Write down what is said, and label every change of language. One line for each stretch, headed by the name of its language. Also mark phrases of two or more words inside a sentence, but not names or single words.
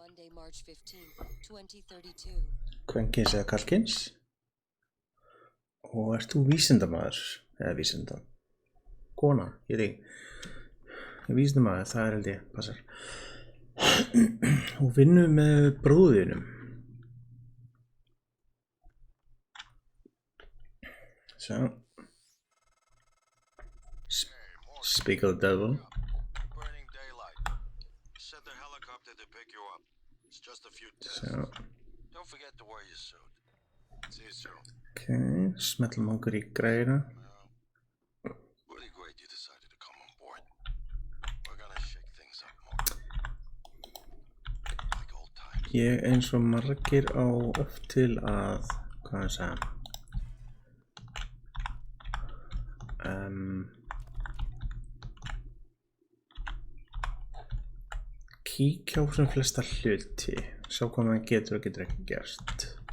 Icelandic: kvenkins eða karlkyns og ert þú vísindamaður eða vísindakona, ég veit ekki vísindamaður, það er held ég, passar og vinnur með bróðinum svo
English: Speak of the devil. Burning daylight. Set the helicopter to pick you up. It's just a few tests. Don't forget to wear your suit. See you soon.
Icelandic: Okay, smellum okkur í græna.
English: Really great you decided to come on board. We're gonna shake things up more. Like old times.
Icelandic: Ég eins og margir á oft til að, hvað að segja? Kíkja á sem flesta hluti, sjá hvað maður getur og getur ekki gerst.